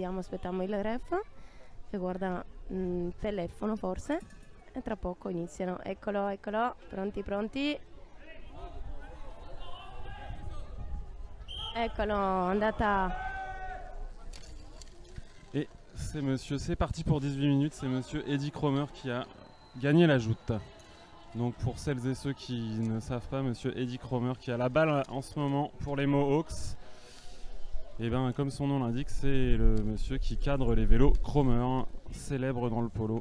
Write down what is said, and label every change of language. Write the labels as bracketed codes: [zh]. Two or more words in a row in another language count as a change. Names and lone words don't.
[it] aspettiamo il ref che guarda il telefono forse e tra poco iniziano. Eccolo, eccolo, pronti, pronti. Eccolo, andata. [fr] Et c'est parti pour 18 minutes, c'est monsieur Eddie Cromer qui a gagné la joute. Donc pour celles et ceux qui ne savent pas, monsieur Eddie Cromer qui a la balle en ce moment pour les Mohawks. Et bien comme son nom l'indique, c'est le monsieur qui cadre les vélos Cromer, célèbre dans le polo.